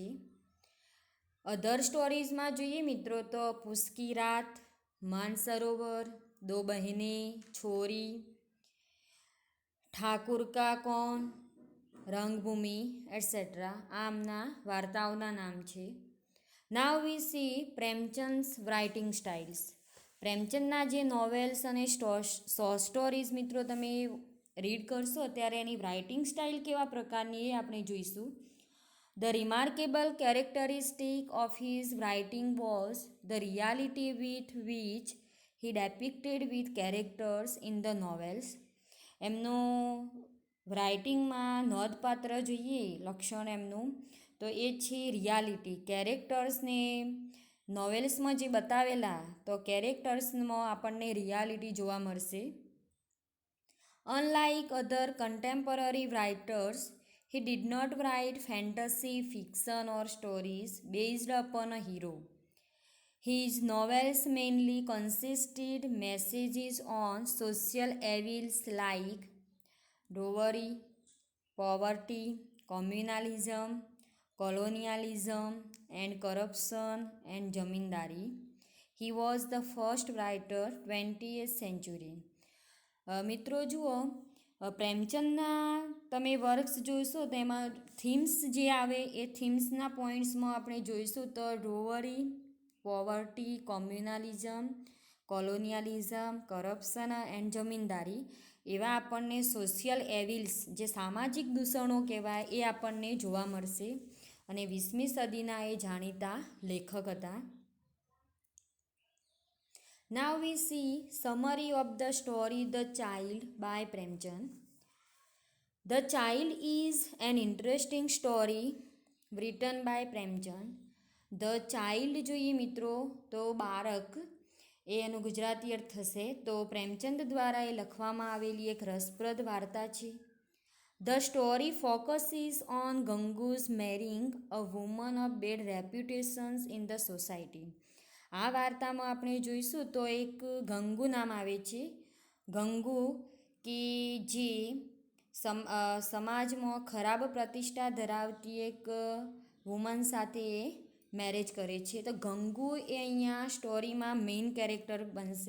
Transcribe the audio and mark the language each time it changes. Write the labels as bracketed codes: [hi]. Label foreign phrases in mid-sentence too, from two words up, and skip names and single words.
[gu] અધર સ્ટોરીઝમાં જોઈએ મિત્રો તો પુસ્કી રાત, માનસરોવર, દો બહેને, છોરી, ઠાકુર કા કોન, રંગભૂમિ એટસેટ્રા આ એમના વાર્તાઓના નામ છે. [en] Now we see Premchand's writing styles. [gu] પ્રેમચંદના જે નોવેલ્સ અને [en] short stories [gu] મિત્રો તમે રીડ કરશો ત્યારે એની [en] writing style [gu] કેવા પ્રકારની એ આપણે જોઈશું. [en] The remarkable characteristic of his writing was the reality with which he depicted with characters in the novels. [gu] એમનું રાઇટિંગમાં નોંધપાત્ર જોઈએ લક્ષણ એમનું તો એ છે રિયાલિટી. કેરેક્ટર્સને નોવેલ્સમાં જે બતાવેલા તો કેરેક્ટર્સમાં આપણને રિયાલિટી જોવા મળશે. [en] Unlike other contemporary writers, he did not write fantasy, fiction or stories based upon a hero. His novels mainly consisted messages on social evils like dowry, poverty, communalism, colonialism and corruption and zamindari. He was the first writer 20th century. [gu] મિત્રો જુઓ પ્રેમચંદના તમે વર્ક્સ જોઈશો તેમાં થીમ્સ જે આવે એ થીમ્સના પોઈન્ટ્સમાં આપણે જોઈશું તો [en] dowry, poverty, communalism, colonialism, corruption and [gu] જમીનદારી એવા આપણને [en] social evils [gu] જે સામાજિક દૂષણો કહેવાય એ આપણને જોવા મળશે. અને 20મી સદીના એ જાણીતા લેખક હતા. [en] Now we see summary of the story The Child by Premchand. The Child is an interesting story written by Premchand. [gu] The Child જોઈએ મિત્રો તો બાળક એ એનું ગુજરાતી અર્થ થશે તો પ્રેમચંદ દ્વારા એ લખવામાં આવેલી એક રસપ્રદ વાર્તા છે. [en] The story focuses on Gangu's marrying a woman of bad reputations in the society. [gu] આ વાર્તામાં આપણે જોઈશું તો એક ગંગુ નામ આવે છે. ગંગુ કે જે સમાજમાં ખરાબ પ્રતિષ્ઠા ધરાવતી એક વુમન સાથે એ મેરેજ કરે છે. તો ગંગુ એ અહીંયા સ્ટોરીમાં મેઇન કેરેક્ટર બનશે.